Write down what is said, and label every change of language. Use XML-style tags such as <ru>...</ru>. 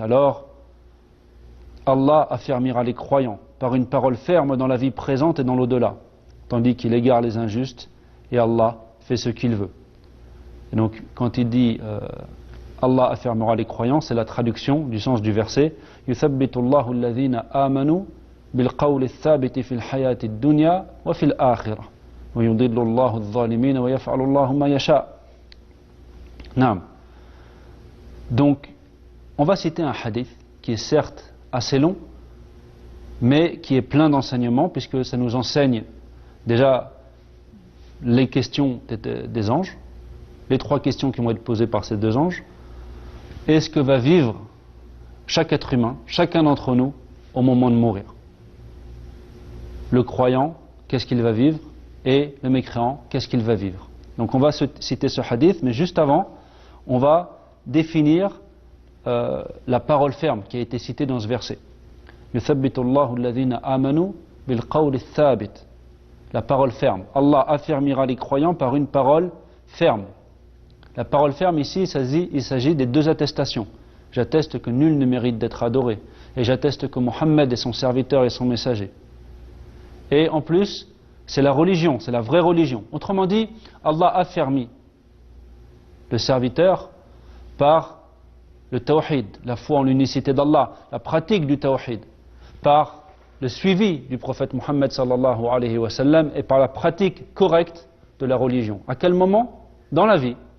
<fr>Alors, Allah affermira les croyants par une parole ferme dans la vie présente et dans l'au-delà, tandis qu'il égare les injustes et Allah fait ce qu'il veut. Et donc, quand il dit Allah affermera les croyants, c'est la traduction du sens du verset.</fr> <ar>Yuthabbitu Allahu alladhina amanu بالقول الثابت في الحياة الدنيا وفي الآخرة ويضل الله الظالمين ويفعل الله ما يشاء. نعم.</ar> <fr>Donc, on va citer un hadith qui est certes assez long, mais qui est plein d'enseignements, puisque ça nous enseigne déjà les questions des anges, les 3 questions qui vont être posées par ces 2 anges, et ce que va vivre chaque être humain, chacun d'entre nous, au moment de mourir. Le croyant, qu'est-ce qu'il va vivre, et le mécréant, qu'est-ce qu'il va vivre. Donc on va citer ce hadith, mais juste avant, on va définir la parole ferme qui a été citée dans ce verset.</fr> <ar>يثبت الله الذين آمنوا بالقول الثابت.</ar> <fr>La parole ferme. Allah affermira les croyants par une parole ferme. La parole ferme ici, il s'agit des 2 attestations. J'atteste que nul ne mérite d'être adoré. Et j'atteste que Mohammed est son serviteur et son messager. Et en plus, c'est la religion, c'est la vraie religion. Autrement dit, Allah a affermi le serviteur par le tawhid, la foi en l'unicité d'Allah, la pratique du tawhid, par le suivi du prophète Mohammed sallallahu alayhi wa sallam et par la pratique correcte de la religion. À quel moment? Dans la vie.</fr>